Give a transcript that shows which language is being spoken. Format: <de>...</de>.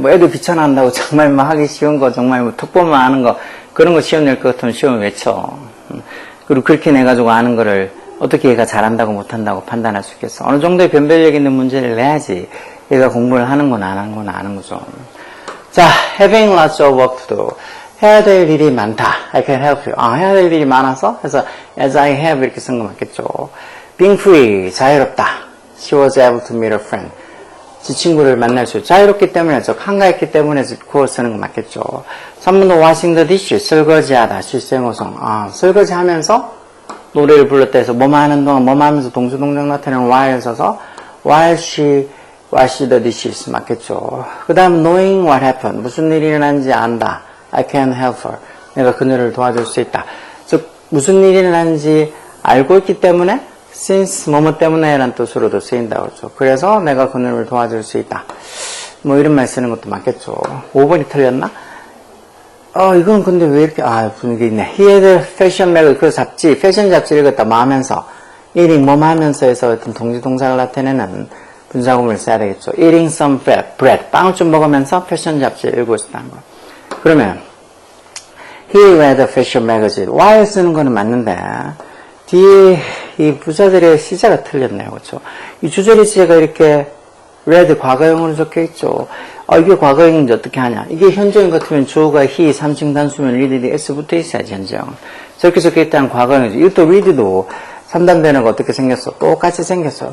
<ko>뭐 애들 귀찮아한다고 정말 뭐 하기 쉬운 거 정말 뭐 특보만 아는 거 그런 거 시험 낼 것 같으면 시험을 외쳐. 그리고 그렇게 내가지고 아는 거를 어떻게 얘가 잘한다고 못한다고 판단할 수 있겠어. 어느 정도의 변별력 있는 문제를 내야지 얘가 공부를 하는 건 안 하는 건 아는 거죠.</ko> <en>자, having lots of work to do.</en> <ko>해야 될 일이 많다.</ko> <en>I can help you.</en> <ko>해야 될 일이 많아서 해서 as I have 이렇게 쓴 거 맞겠죠.</ko> <en>being free,</en> <ko>자유롭다.</ko> <en>She was able to meet a friend.</en> <ko>지 친구를 만날 수 자유롭기 때문에 한가했기 때문에 그걸 쓰는 거 맞겠죠. 3번도</ko> <en>washing the dish,</en> <ko>설거지하다. 실생어성. 설거지하면서 노래를 불렀다 해서 뭐만 하는 동안 뭐만 하면서 동주동작 나타내는 while 써서</ko> <en>while she washed the dishes</en> <ko>맞겠죠. 그 다음</ko> <en>knowing what happened.</en> <ko>무슨 일이 일어난지 안다.</ko> <en>I can help her.</en> <ko>내가 그녀를 도와줄 수 있다. 즉 무슨 일이 일어난지 알고 있기 때문에 since 뭐뭐 때문에 라는 뜻으로도 쓰인다고 그러죠. 그래서 내가 그녀를 도와줄 수 있다. 뭐 이런 말 쓰는 것도 맞겠죠. 5번이 틀렸나? 이건 근데 왜 이렇게 분위기 있네.</ko> <en>He had a fashion magazine</en> <ko>그 잡지 패션 잡지를 읽었다 뭐 하면서 eating 뭐뭐 하면서 해서 어떤 동지동사를 나타내는 분사구문을 써야 되겠죠.</ko> <en>eating some bread</en> <ko>빵을 좀 먹으면서 패션 잡지를 읽고 있었다는 거. 그러면</ko> <en>he read a fashion magazine while</en> <ko>쓰는 거는 맞는데 뒤에 이 부사들의 시제가 틀렸네요. 그렇죠? 이 주절의 시제가 이렇게 read 과거형으로 적혀 있죠. 이게 과거형인지 어떻게 하냐. 이게 현재형 같으면 주어가 he, 3층 단수면 read에 s 붙어 있어야지, 현재형. 저렇게 적혀 있다는 과거형이죠. 이것도 read도 3단 변화가 어떻게 생겼어? 똑같이 생겼어.</ko>